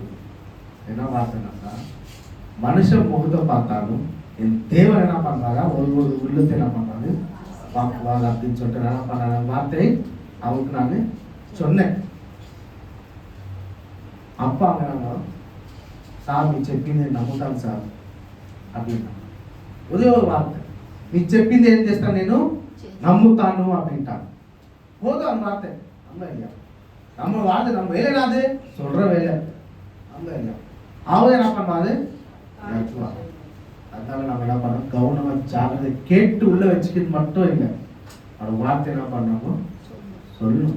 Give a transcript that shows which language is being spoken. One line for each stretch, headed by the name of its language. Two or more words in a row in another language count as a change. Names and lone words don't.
Tamil: என்ன வார்த்தைனாக்கா, மனுஷன் முகத்தை பார்த்தாலும் என் தேவன் என்ன பண்றாரா ஒரு உள்ளத்தை என்ன பண்றாரு பார்க்குவாங்க அப்படின்னு சொல்லிட்டு என்ன பண்ண வார்த்தை அவங்களுக்கு நான் சொன்னேன். அப்பா அங்க
Telugu: సార్ మీరు చెప్పింది నేను నమ్ముతాను సార్ அப்படின்னா ఒకే ఒక వార్త, మీరు చెప్పింది ఏం చేస్తాను నేను నమ్ముతాను அப்படின்ட்டாங்க.
Tamil: போதும் அந்த வார்த்தை. நம்ம இல்லையா? நம்ம வார்த்தை நம்ம வேலை என்னது சொல்ற வேலை. நம்ம இல்லையா? அவங்க என்ன பண்ணுவாரு நடத்துவாங்க. அதனால நம்ம என்ன பண்ணோம், கவனமா ஜாகிரதை கேட்டு உள்ள வச்சுக்கிறது மட்டும் இல்லை, அவரோட வார்த்தை என்ன பண்ணணும் சொல்லணும்.